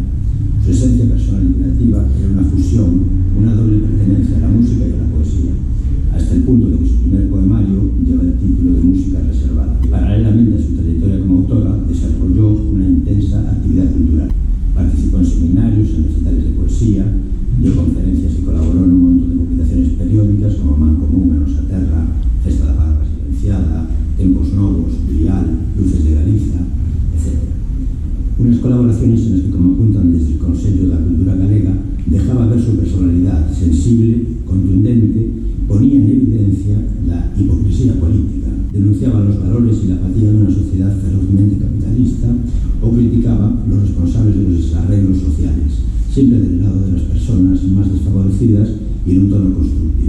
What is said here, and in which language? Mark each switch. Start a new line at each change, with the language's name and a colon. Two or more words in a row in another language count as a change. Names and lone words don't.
Spanish: Su esencia personal y creativa era una fusión, una doble pertenencia a la música y a la poesía, hasta el punto de que su primer poemario lleva el título de Música Reservada. Paralelamente a su trayectoria como autora, desarrolló una intensa actividad cultural. Participó en seminarios, en recitales de poesía, dio conferencias y colaboró en un montón de publicaciones periódicas como Man Común, A Nosa Terra, Festa da Parra Silenciada, Tempos Novos, Grial, Luces de Galiza, etc. Unas colaboraciones en las que, como apuntan desde el Consello da Cultura Galega, dejaba ver su personalidad sensible, contundente, ponía en evidencia la hipocresía política, denunciaba los valores y la apatía de una sociedad ferozmente capitalista o criticaba los responsables de los desarreglos sociales, siempre del lado de las personas más desfavorecidas y en un tono constructivo.